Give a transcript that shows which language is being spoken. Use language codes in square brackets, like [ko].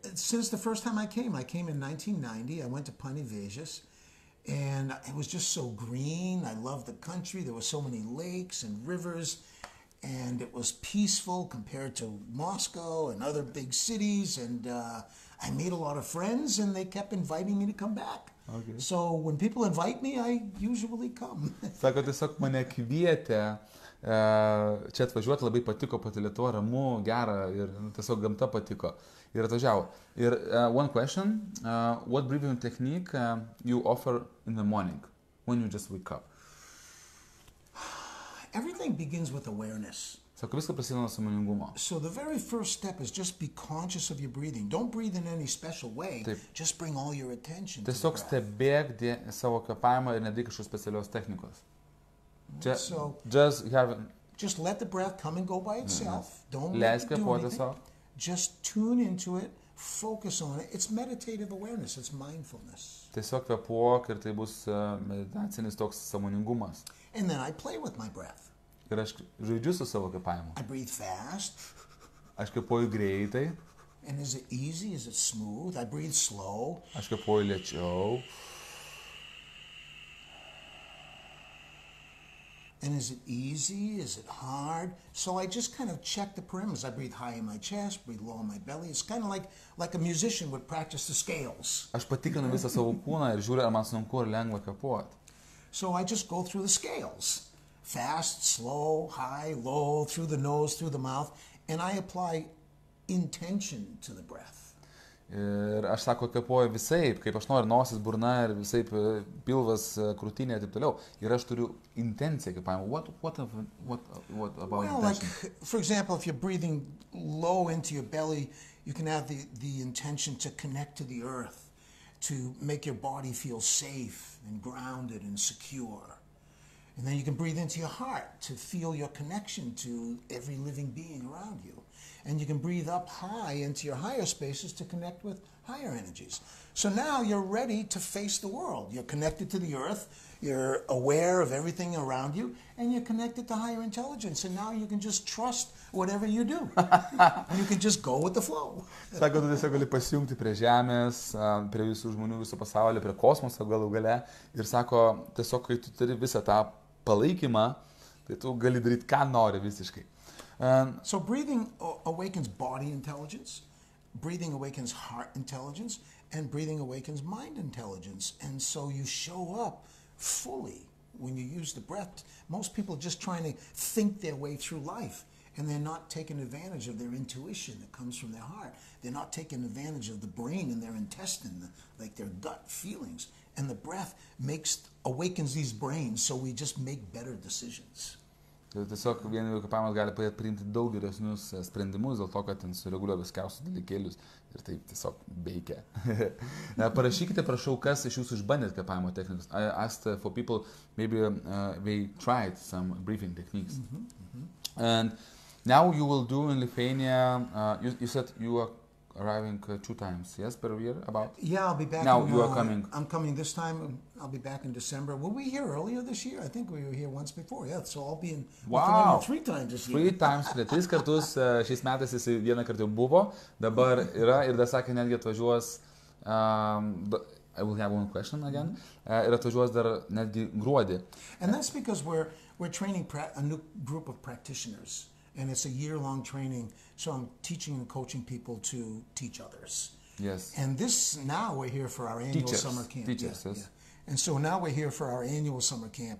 [en] Since the first time I came in 1990. I went to Panevėžys, and it was just so green. I loved the country. There were so many lakes and rivers, and it was peaceful compared to Moscow and other big cities. And I made a lot of friends, and they kept inviting me to come back. Okay. So when people invite me, I usually come. [lt] Sako, tiesiog mane kvietė čia atvažiuoti, labai patiko pati Lietuva, ramu, gera ir tiesiog gamta patiko. Ir atvažiavo. [en] Ir one question, what breathing technique you offer in the morning when you just wake up? Everything begins with awareness. [lt] Sako, viską prasideda nuo sąmoningumo. [en] So the very first step is just be conscious of your breathing. Don't breathe in any special way. [lt] Taip. [en] Just bring all your attention to the [lt] Tiesiog [en] breath. [lt] stebėk savo kvėpavimą ir nedaryk kažkokios specialios technikos. [en] So just let the breath come and go by itself. Don't let it do anything. Just tune into it, focus on it. It's meditative awareness, it's mindfulness. [lt] Tiesiog kvėpuok ir tai bus meditacinis toks sąmoningumas. [en] And then I play with my breath. [lt] Ir aš žaidžiu su savo kvėpavimu. [en] I breathe fast. [lt] Aš kvėpuoju greitai. [en] And is it easy? Is it smooth? I breathe slow. [lt] Aš kvėpuoju lėčiau. [en] And is it easy? Is it hard? So I just kind of check the parameters. I breathe high in my chest, breathe low in my belly. It's kind of like a musician would practice the scales. [lt] Aš patikrinu visą savo kūną ir žiūriu, ar man sunku ar lengva kvėpuoti. [en] So I just go through the scales. Fast, slow, high, low, through the nose, through the mouth. And I apply intention to the breath. [lt] Ir aš sako, kvėpuoju visaip, kaip aš noriu, nosis, burna ir visaip pilvas, krūtinė ir taip toliau. Ir aš turiu intenciją kvėpavimo. [en] What about intention? Like, for example, if you're breathing low into your belly, you can have the intention to connect to the earth, to make your body feel safe and grounded and secure. And then you can breathe into your heart to feel your connection to every living being around you. And you can breathe up high into your higher spaces to connect with higher energies. So now you're ready to face the world. You're connected to the earth, you're aware of everything around you, and you're connected to higher intelligence. And now you can just trust whatever you do. You can just go with the flow. [lt] Sako, tu tiesiog gali pasijungti prie žemės, prie visų žmonių, viso pasaulio, prie kosmoso galų gale. Ir sako, tiesiog, kai tu turi visą tą palaikymą, tai tu gali daryti, ką nori visiškai. [en] So breathing awakens body intelligence, breathing awakens heart intelligence, and breathing awakens mind intelligence. And so you show up fully when you use the breath. Most people are just trying to think their way through life, and they're not taking advantage of their intuition that comes from their heart. They're not taking advantage of the brain and their intestine, like their gut feelings. And the breath awakens these brains, so we just make better decisions. [lt] Tiesiog vien kvėpavimas gali padėti priimti daug geresnius sprendimus, dėl to, kad ten sureguliuoja viskiausius dalykėlius ir taip tiesiog veikia. Parašykite, prašau, kas iš jūsų išbandėt kvėpavimo technikas. [en] I asked for people, maybe they tried some breathing techniques. And now you will do in Lithuania, you said you are arriving 2 times, yes, per year, about? Yeah, I'll be back. Now you are coming. I'm coming this time. I'll be back in December. Were we here earlier this year? I think we were here once before. Yeah, so I'll be in Lithuania 3 times this year. 3 times, [lt] 3 kartus. Šiais metais jis vieną kartą jau buvo, dabar yra ir dar sakė, netgi atvažiuos, [en] I will have one question again, [lt] ir atvažiuos dar netgi gruodį. [en] And that's because we're training a new group of practitioners. And it's a year-long training, so I'm teaching and coaching people to teach others. Yes. And now we're here for our annual summer camp. Teachers, yes. Yeah. And so now we're here for our annual summer camp.